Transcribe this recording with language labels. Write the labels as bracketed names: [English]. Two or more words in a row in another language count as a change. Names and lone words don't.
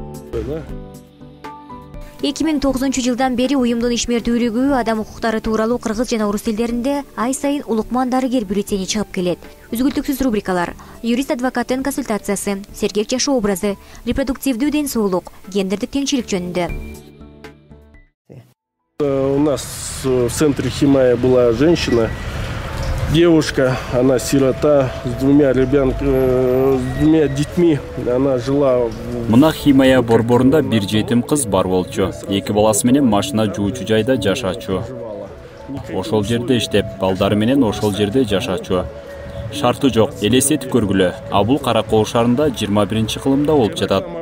[Kyrgyz] 2009 жылдан бери уюмдун ишмердүүлүгү адам укуктары тууралуу кыргыз жана орус тилдеринде ай сайын Улукман дарыгер бюллетени чыгып келет. Үзгүлтүксүз рубрикалар: юрист-адвокаттын консультациясы, сергек жашоо образы, репродуктивдүү ден соолук, гендердик теңчилик жөнүндө. [Russian] У нас в центре Химая была женщина, девушка, она сирота, с двумя детьми, она жила... [Kyrgyz] Мына Химая борборунда бир жетим кыз бар болчу. Эки баласы менен машина жуучу жайда жашачу. Ошол жерде иштеп, балдары менен ошол жерде жашачу. Шарты жок, элестетип көргүлө. Бул Каракол шаарында 21-кылымда болуп жатат.